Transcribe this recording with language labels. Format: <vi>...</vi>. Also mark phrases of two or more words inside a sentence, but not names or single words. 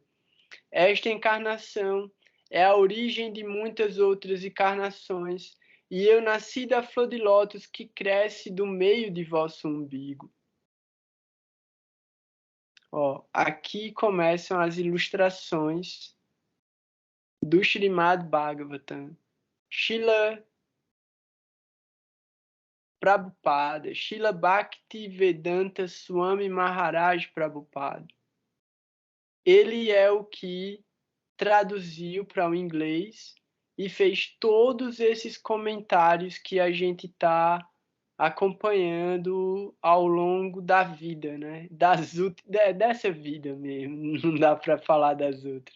<pt>Esta encarnação é a origem de muitas outras encarnações, e eu nasci da flor de lótus que cresce do meio de vosso umbigo. Ó, aqui começam as ilustrações do Srimad Bhagavatam. Srila Prabhupada, Srila Bhaktivedanta Swami Maharaj Prabhupada. Ele é o que traduziu para o inglês e fez todos esses comentários que a gente está acompanhando ao longo da vida, né? Dessa vida mesmo, não dá para falar das outras.</pt>